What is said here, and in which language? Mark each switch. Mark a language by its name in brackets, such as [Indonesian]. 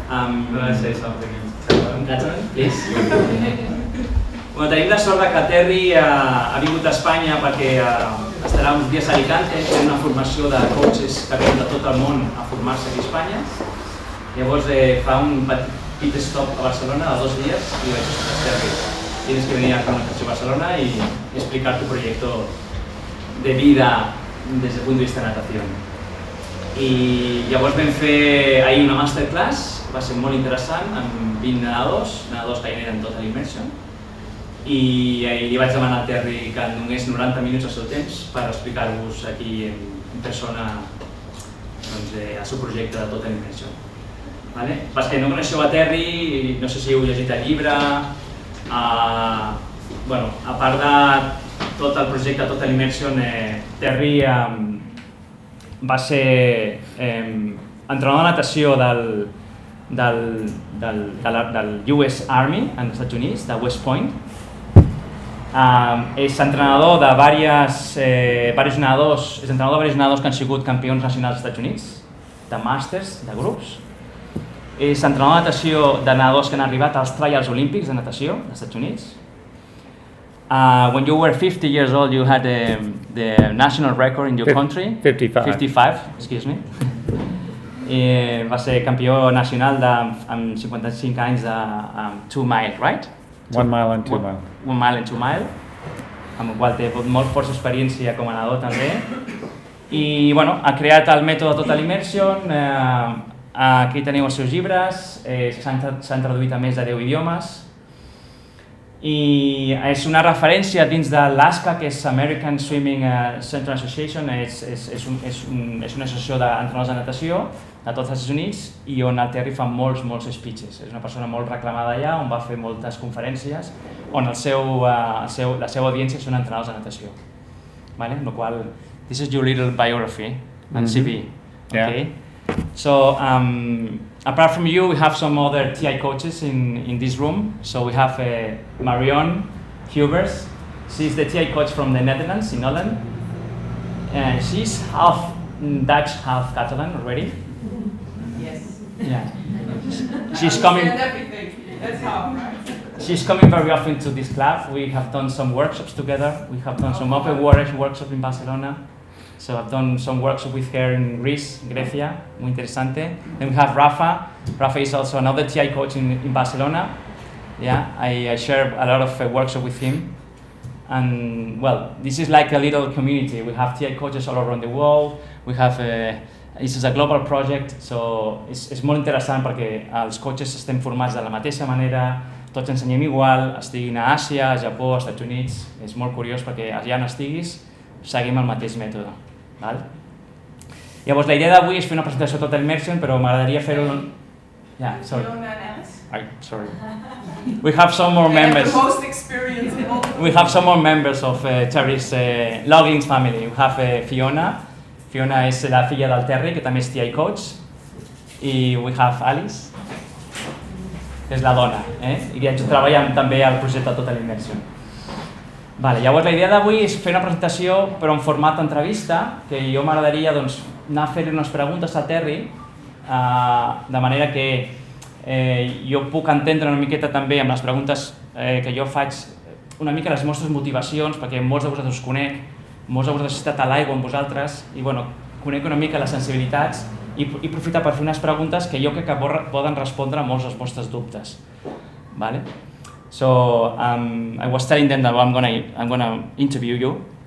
[English] I'm going to say something in Catalan, please. [Catalan] Bueno, tenim la sort que Terry ha vingut a Espanya perquè estarà uns dies a Alicante fent una formació de coaches que venen de tot el món a formar-se aquí a Espanya. Llavors fa un petit stop a Barcelona de 2 días y vaig dir, [Spanish] Terry, tienes que venir a Natació a Barcelona y explicar tu proyecto de vida desde el punto de vista de natació. [Catalan] I llavors vam fer ahir una masterclass, va ser molt interessant, amb 20 nedadors que hi eren total immersion. I li vaig demanar a Terry que em donés 90 minuts del seu temps per explicar-vos aquí en persona el seu projecte de Total Immersion. Pels que no coneixeu a Terry, no sé si heu llegit el llibre, a part de tot el projecte Total Immersion, Terry va ser entrenador de natació del US Army als Estats Units, de West Point. És entrenador de diversos nedadors que han sigut campions nacionals als Estats Units, de màsters, de grups. És entrenador de natació de nedadors que han arribat als Trials Olímpics de natació dels Estats Units. [English] When you were 50 years old, you had the national record in your country. 55, excuse me. [Catalan] Va ser campió nacional amb 55 anys de 2 mile, right? [English] 1 mile and 2 mile. 1 mile and 2 mile, [Catalan] amb el qual té molt força experiència com a nedador també. I ha creat el mètode Total Immersion, aquí teniu els seus llibres, s'han traduït a més de 10 idiomes. I és una referència dins de l'ASCA, que és American Swimming Center Association, és una associació d'entrenadors de natació de tots els Estats Units i on el Terry fa molts speeches. És una persona molt reclamada allà, on va fer moltes conferències, on la seva audiència són entrenadors de natació. Lo qual, [English] this is your little biography and CV. Okay? So, apart from you, we have some other TI coaches in this room. So we have Marion Hubers. She's the TI coach from the Netherlands, in Holland. She's half Dutch, half Catalan already. Yes. Yeah. She's coming. That's how, right? She's coming very often to this club. We have done some workshops together. We have done some open water workshops in Barcelona. So I've done some workshops with her in Greece, [Spanish] Grecia, muy interesante. [English] Then we have Rafa. Rafa is also another TI coach in Barcelona. Yeah, I share a lot of workshops with him. And well, this is like a little community. We have TI coaches all around the world. We have this is a global project, so [Catalan] és molt interessant perquè els coaches estem formats de la mateixa manera, tots ensenyem igual, estiguin a Àsia, a Japó, als Estats Units. És molt curiós perquè allà on estiguis seguim el mateix mètode. Llavors, la idea d'avui és fer una presentació Total Immersion, però m'agradaria fer-ho... [English] Yeah, sorry. Sorry. We have some more members. We have some more members of Terry's Laughlin family. We have Fiona. [Catalan] Fiona és la filla del Terry, que també és TI coach. I [English] we have [Catalan] Alice, que és la dona, i que treballa també al projecte Total Immersion. Llavors la idea d'avui és fer una presentació però en format d'entrevista, que jo m'agradaria anar a fer unes preguntes a Terry, de manera que jo puc entendre una miqueta també amb les preguntes que jo faig una mica les vostres motivacions, perquè molts de vosaltres us conec, molts de vosaltres heu estat a l'aigua amb vosaltres i conec una mica les sensibilitats i aprofitar per fer unes preguntes que jo crec que poden respondre a molts dels vostres dubtes. [English] So I was telling them that I'm gonna interview you.